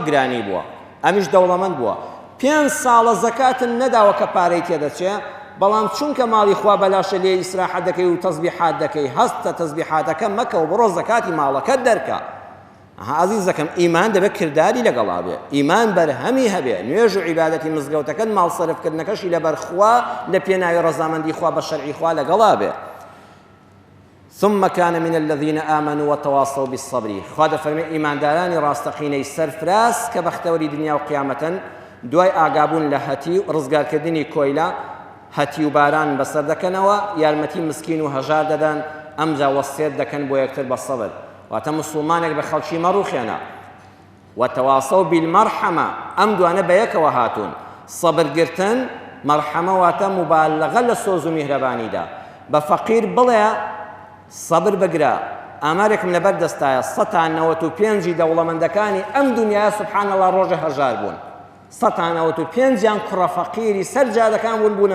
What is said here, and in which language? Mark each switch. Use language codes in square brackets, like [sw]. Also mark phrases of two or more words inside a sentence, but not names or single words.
[ckb] گرانی بووە ئەمیش دەوڵەمەند بووە 5 ساڵە زەکاتن نەداوە کە پارەی تێدەچێ بەڵام چونکە ماڵی خوا بەلاشە لێ ئیسراحەت دەکەی و تەسبیحات دەکەی هەستە تەسبیحاتەکە مەکە و بڕۆ زەکاتی ماڵەکەت دەرکە عزیزەکەم ئیمان دەبێت کردداری لەگەڵا بێ ئیمان بەرهەمی هەبێ نوێژ و عیبادەتی مزگەوتەکەت ماڵ سەرفکردنەکەشی لەبەر خوا لە پێناوی ڕەزامەندی خوا بە شەرعی خوا لەگەڵا بێ [ar] ثم كان من الذين آمنوا وتواصوا بالصبر [ckb] خوا دەفەرمێ ئیماندارانی ڕاستەقینەی سەرفراز کە بەختەوەری دنیا و قیامەتەن دوای ئاگابوون لە هەتی و ڕزگارکردنی کۆیلا هەتی و باران بەسەر دەکەنەوە یارمەتی مسکین و هەژار دەدەن ئەمجا وەسیەت دەکەن بۆ یەکتر بە سەبر واتە مسلمانێک بە خەڵکی مەڕوخێنە [ar] وتواصوا بالمرحمة [ckb] ئەم دوانە بە یەکەوە هاتوون سەبرگرتن مەرحەمە واتە مبالغە لە سۆز و میهرەبانیدا بە فەقیر بڵێ سەبر بگرە ئامارێکم لەبەر دەستایە 195 دەوڵەمەندەکانی ئەم دنیای [ar] سبحان الله [ckb] ڕۆژە هەژار بوون 195 کوڕە فەقیری سەر جادەکان بوونە